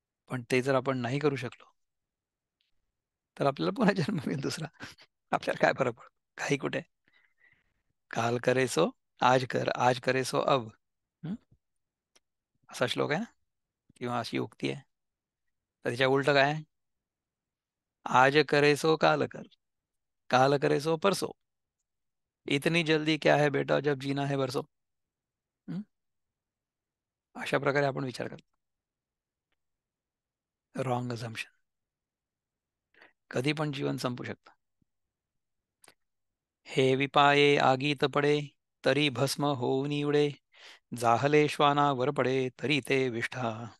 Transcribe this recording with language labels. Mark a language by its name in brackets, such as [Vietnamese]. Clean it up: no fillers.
[Marathi] पण ते जर आपण नाही करू शकलो तर आपल्याला पुन्हा जन्म मिळेल दुसरा. आपल्याला काय फरक पडतो काही कुठे. [Hindi] काल करे सो आज कर, आज करे सो अब. [Marathi] हं? असा श्लोक आहे ना किंवा अशी उक्ती आहे. तर त्याच्या उलट काय आहे? [Hindi] आज करे सो काल कर, काल करे सो परसो, इतनी जल्दी क्या है बेटा जब जीना है बरसो. हं? [Marathi] अशा प्रकारे आपण विचार करतो. Wrong assumption. कधी पण जीवन संपू शकतं. हे विपाये आगीत पडे तरी भस्म होऊन उडे, जाहले श्वाना वर पडे तरी ते विष्ठा.